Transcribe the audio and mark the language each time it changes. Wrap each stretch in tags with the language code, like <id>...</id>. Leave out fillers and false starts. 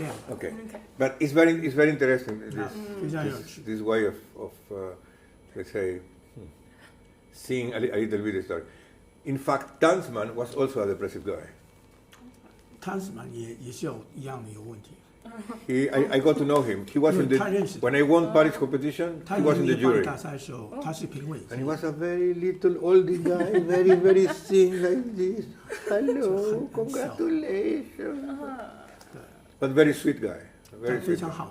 <en>Okay, but it's very interesting. This way of let's say seeing a little bit of story. In fact, Tansman was also a depressive guy.</en> <zh>Tansman 也是有一样的有问题。</zh> <en>I got to know him. He was in the when I won Paris competition. He was in the jury. And he was a very little oldie guy, very thin like this. Hello, congratulations. But very sweet guy. Very sweet.</en>